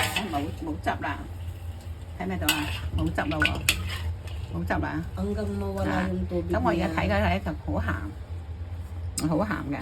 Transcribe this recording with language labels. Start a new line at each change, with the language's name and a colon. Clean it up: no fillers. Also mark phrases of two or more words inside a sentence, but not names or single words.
Cantonese: 冇汁啦，睇咩到啊？冇汁啦喎，冇汁啦。
Filipino: Hanggang mawala yung tubig
Cantonese: 咁我而家
Filipino: niya.
Cantonese: 睇緊咧就好鹹，好鹹嘅。